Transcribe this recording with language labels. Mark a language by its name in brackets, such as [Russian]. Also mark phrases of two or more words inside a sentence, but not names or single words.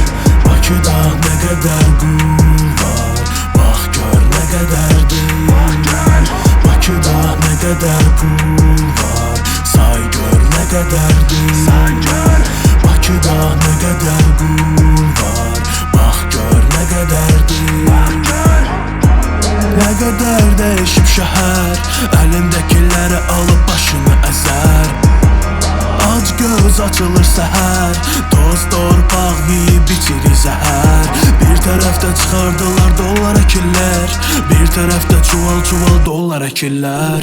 [Turkish] Bakıda ne kadar gül var, bak gör ne kadardır. Bakıda ne kadar pul var, say gör ne kadardır. Bakıda ne kadar gül var, bak gör ne kadardır. Ne kadar değişip [Azerbaijani] şəhər, əlindekiləri alıb başını əzər. Ac göz açılır səhər, toz torpaq yiyib bitirir zəhər. Bir tərəfdə çıxardılar dollar əkirlər, bir tərəfdə çuval dollar əkirlər.